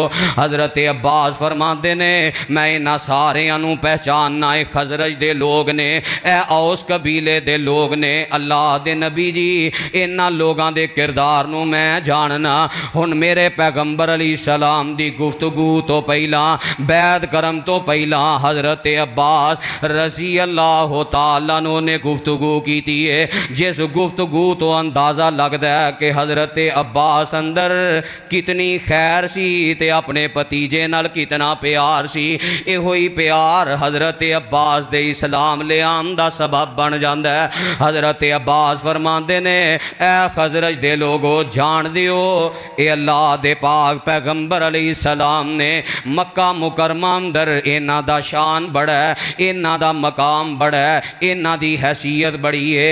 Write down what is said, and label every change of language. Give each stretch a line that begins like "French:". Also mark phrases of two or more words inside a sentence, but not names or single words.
Punjabi: حضرت عباس فرماندے نے، میں اِنہاں ساریاں نوں پہچاننا ہے، خزرج دے لوگ نے، اے اوس قبیلے دے لوگ نے. اللہ دے نبی جی اِنہاں لوگاں دے کردار نوں میں جاننا. ہُن میرے پیغمبر علیہ السلام دی گفتگو تو پہلا، بید کرم تو پہلا حضرت عباس
Arabic: رضي الله تعالى عنه
Punjabi: نے گفتگو کی ہے، جس گفتگو تو اندازہ لگتا ہے کہ حضرت عباس اندر کتنی خیر سی تے اپنے بھتیجے نال کتنا پیار سی. ایہو ہی پیار حضرت عباس دے اسلام لے آن دا سبب بن جاتا ہے. حضرت عباس فرماتے نے، اے خزرج دے لوگو جان دیو، اے اللہ دے پاک پیغمبر علیہ السلام نے مکہ مکرمہ اندر اِنہاں دا شان بڑا ہے، اِنہاں دا مقام بڑا ہے، اِنہاں دی حیثیت بڑی ہے.